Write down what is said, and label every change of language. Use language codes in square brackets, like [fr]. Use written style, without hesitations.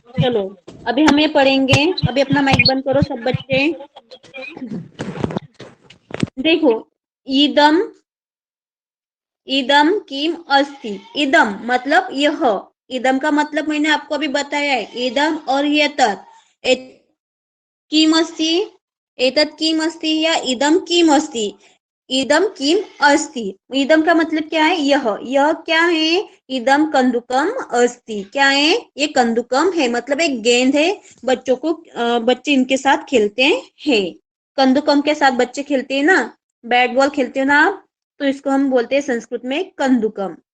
[hi] चलो अभी हम ये पढ़ेंगे, अभी अपना माइक बंद करो सब बच्चे। देखो इदम, [sa] इदम किम अस्ति, [hi] इदम मतलब यह, इदम का मतलब मैंने आपको अभी बताया है, इदम और ये तत्, [sa] किम अस्ति एतत् किम अस्ति [hi] या [sa] इदम किम अस्ति, इदम किम अस्ति। [hi] इदम का मतलब क्या है, यह क्या है, [sa] इदम कंदुकम अस्ति, [hi] क्या है, ये कंदुकम है, मतलब एक गेंद है, बच्चों को बच्चे इनके साथ खेलते हैं। कंदुकम के साथ बच्चे खेलते हैं ना, बैट बॉल खेलते हो ना आप, तो इसको हम बोलते हैं संस्कृत में कंदुकम।